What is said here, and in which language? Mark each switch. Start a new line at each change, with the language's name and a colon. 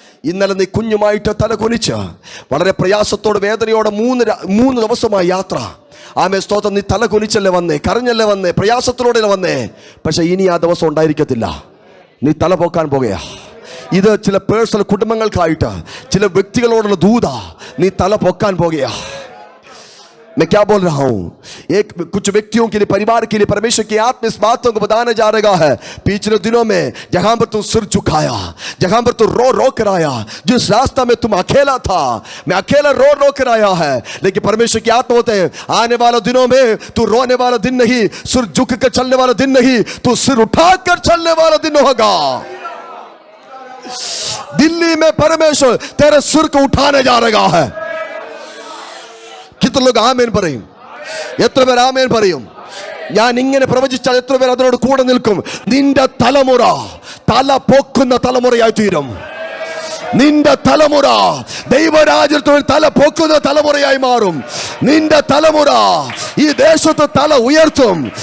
Malayalam: ഇന്നലെ നീ കുഞ്ഞുമായിട്ട് തല കുനിച്ച് വളരെ പ്രയാസത്തോടെ വേദനയോടെ 3 ദിവസമായി യാത്ര. ആമേ സ്തോത്രം. നീ തല കുനിച്ചല്ലേ വന്നേ, കരഞ്ഞല്ലേ വന്നേ, പ്രയാസത്തിലൂടെ വന്നേ. പക്ഷെ ഇനി ആ ദിവസം ഉണ്ടായിരിക്കത്തില്ല. നീ തല പൊക്കാൻ പോകുകയാ. ഇത് ചില പേഴ്സണൽ കുടുംബങ്ങൾക്കായിട്ട്, ചില വ്യക്തികളോടുള്ള ദൂത. നീ തല പൊക്കാൻ പോകുകയാ.
Hindi: मैं क्या बोल रहा हूं? कुछ व्यक्तियों के लिए, परिवार के लिए परमेश्वर की आत्मा इस बातों को बताने जा रहा है। पिछले दिनों में जहां पर तुम सिर झुकाया, जहां पर तुम रो कर आया, जिस रास्ता में तुम अकेला था, मैं अकेला रो कर आया है, लेकिन परमेश्वर की आत्मा होते हैं, आने वाले दिनों में तू रोने वाला दिन नहीं, सिर झुक कर चलने वाला दिन नहीं, तू सिर उठा कर चलने वाला दिन होगा। दिल्ली में परमेश्वर तेरे सिर को उठाने जा रहा है. कितने लोग आमेन
Malayalam: പറയും? എത്ര പേർ ആമേൻ പറയും? ഞാൻ ഇങ്ങനെ പ്രവചിച്ചാൽ എത്ര പേർ അതിനോട് കൂടെ നിൽക്കും? നിന്റെ തലമുറ തല പൊക്കുന്ന തലമുറയായി തീരും. നിന്റെ തലമുറ ദൈവരാജ്യത്തോട് തല പൊക്കുന്ന തലമുറയായി മാറും. നിന്റെ തലമുറ ഈ ദേശത്ത് തല ഉയർത്തും.